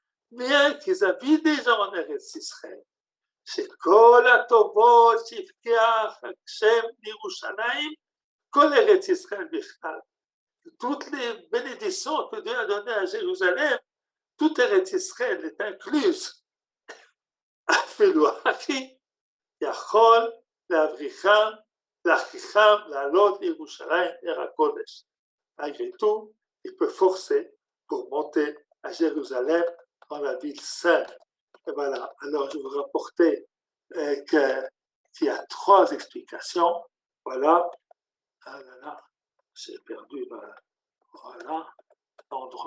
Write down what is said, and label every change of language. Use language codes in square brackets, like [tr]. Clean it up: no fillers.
[fr] Bien qu'ils habitent déjà en Eretz Israël, [he] שכל הטובות שהבטיח השם לירושלים, כל ארץ ישראל בכלל. [fr] Toutes les bénédictions que Dieu a données à Jérusalem, toute Eretz Israël est incluse. [he] אפילו אחי יכול להבריחם, להכריחם לעלות לירושלים עיר הקודש. [fr] Malgré tout, il peut forcer pour monter à Jérusalem dans la ville sainte. Et voilà, alors je vous rapportais qu'il y a trois explications. Voilà. Ah là là, j'ai perdu l'endroit.